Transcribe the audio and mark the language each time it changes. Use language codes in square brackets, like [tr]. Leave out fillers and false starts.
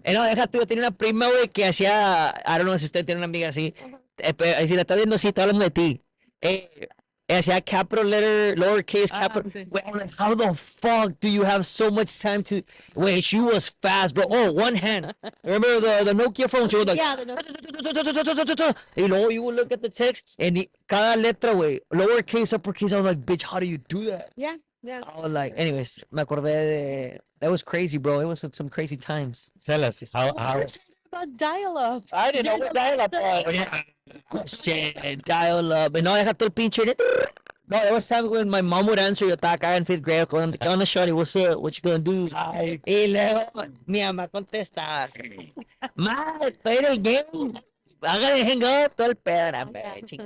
[es] No, deja tú, yo tenía una prima, güey, que hacía, [en] I don't know [es] si usted tiene una amiga así. Si la está viendo, sí, está hablando de ti. Hacía [en] capital letter, lowercase capital. [es] sí. [en] Wait, I'm like, how the fuck do you have so much time to? Wait, she was fast, bro. Oh, one hand. Remember the Nokia phone? She was like, Yeah. The [es] y luego [en] you would look at the text, and [es] cada letra, güey, [en] lowercase, uppercase. I was like, bitch, how do you do that? Yeah. Yeah. I was like, anyways, [es] me acordé de. [en] That was crazy, bro. It was some crazy times. tell us how About dial-up. I didn't know what dial-up was. Oh, yeah. Shit, dial up. And no, [es] deja todo el pinche. [en] No, there was times when my mom would answer, [es] yo estaba acá en [en] fifth grade, [es] ¿qué onda, [en] shorty? What's up? What you gonna do? [es] Y luego mi mamá contesta, ma, estoy en el game. Hágale [en] hang up, [es] todo el pedo. Nah, hombre, chingada.